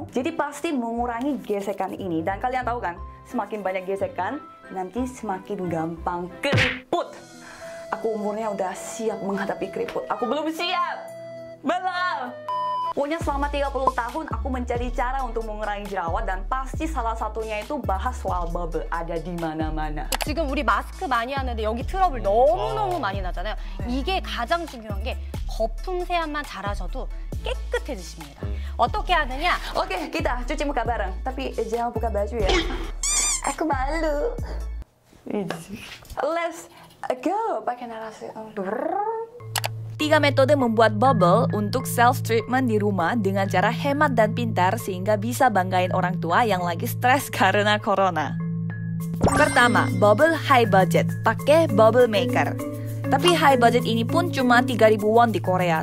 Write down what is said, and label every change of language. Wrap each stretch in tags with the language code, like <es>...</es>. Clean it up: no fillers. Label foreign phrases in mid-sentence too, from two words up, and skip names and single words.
<id>Jadi pasti mengurangi gesekan ini. Dan kalian tahu kan, semakin banyak gesekan, nanti semakin gampang keriput. Aku umurnya udah siap menghadapi keriput. Aku belum siap. Belum. Pokoknya selama 30 tahun aku mencari cara untuk mengurangi jerawat, dan pasti salah satunya itu bahas soal bubble ada di mana-mana.</id> <ko>지금 우리 마스크 많이 하는데 여기 트러블 너무너무 많이 나잖아요. 이게 가장 중요한 게 거품 세안만 잘하셔도 깨끗해지십니다. 어떻게 하느냐?</ko> <id>Oke, kita cuci muka bareng. Tapi jangan buka baju ya. Aku malu.</id> <en>Let's go.</en> <id>Pakai narasi. Tiga metode membuat bubble untuk self-treatment di rumah dengan cara hemat dan pintar sehingga bisa banggain orang tua yang lagi stres karena corona. Pertama,</id> <en>bubble high budget,</en> <id>pakai</id> <en>bubble maker.</en> <id>Tapi</id> <en>high budget</en> <id>ini pun cuma 3.000 won di Korea.</id>